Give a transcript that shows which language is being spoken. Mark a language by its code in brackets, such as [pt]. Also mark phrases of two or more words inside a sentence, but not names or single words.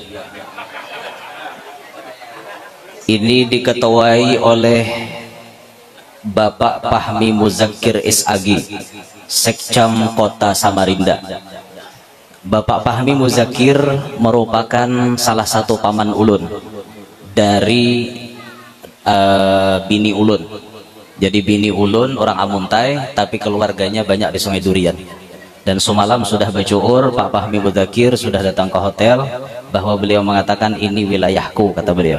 [id] Ini diketuai oleh Bapak Fahmi Muzakir SAG, Sekcam Kota Samarinda. Bapak Fahmi Muzakir merupakan salah satu paman ulun dari bini ulun. Jadi bini ulun orang Amuntai, tapi keluarganya banyak di Sungai Durian. Dan semalam sudah bersyukur Pak Fahmi Muzakir sudah datang ke hotel, bahwa beliau mengatakan ini wilayahku, kata beliau.